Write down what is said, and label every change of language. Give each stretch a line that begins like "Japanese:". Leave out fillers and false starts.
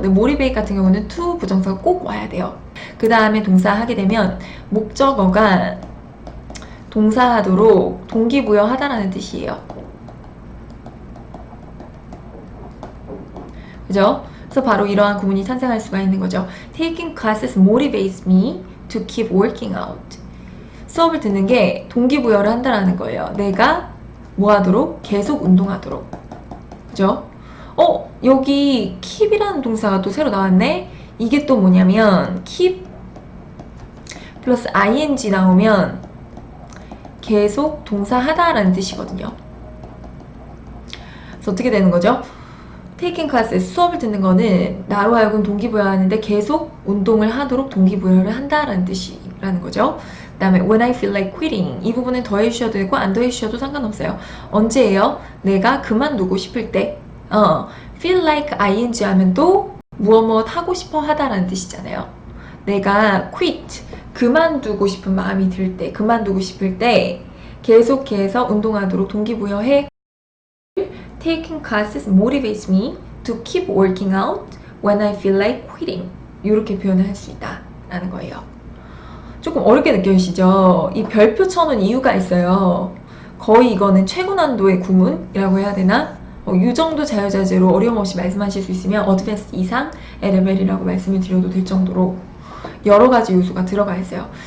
Korean: 근데 motivate 같은 경우는 to 부정사가 꼭 와야 돼요. 그 다음에 동사 하게 되면 목적어가 동사하도록 동기부여하다라는 뜻이에요. 그죠? 그래서 바로 이러한 구문이 탄생할 수가 있는 거죠.
English: Taking classes motivates me to keep working out.
Korean: 수업을 듣는 게 동기부여를 한다라는 거예요. 내가 뭐 하도록? 계속 운동하도록. 그죠? 여기 keep이라는 동사가 또 새로 나왔네? 이게 또 뭐냐면 keep 플러스 ing 나오면 계속 동사하다라는 뜻이거든요. 그래서 어떻게 되는 거죠? taking classes, 수업을 듣는 거는 나로 하여금 동기부여하는데 계속 운동을 하도록 동기부여를 한다라는 뜻이라는 거죠. 그 다음에
English: when I feel like quitting,
Korean: 이 부분은 더해 주셔도 되고 안 더해 주셔도 상관없어요. 언제예요? 내가 그만두고 싶을 때. feel like ing 하면 또 무엇 하고 싶어 하다라는 뜻이잖아요. 내가 quit, 그만두고 싶은 마음이 들 때, 그만두고 싶을 때 계속해서 운동하도록 동기부여해.
English: Taking classes motivates me to keep working out when I feel like quitting.
Korean: 이렇게 표현을 할 수 있다 라는 거예요. 조금 어렵게 느껴지시죠? 이 별표 쳐놓은 이유가 있어요. 거의 이거는 최고 난도의 구문이라고 해야 되나? 이 정도 자유자재로 어려움 없이 말씀하실 수 있으면 어드밴스 이상의 레벨이라고 말씀을 드려도 될 정도로 여러 가지 요소가 들어가 있어요.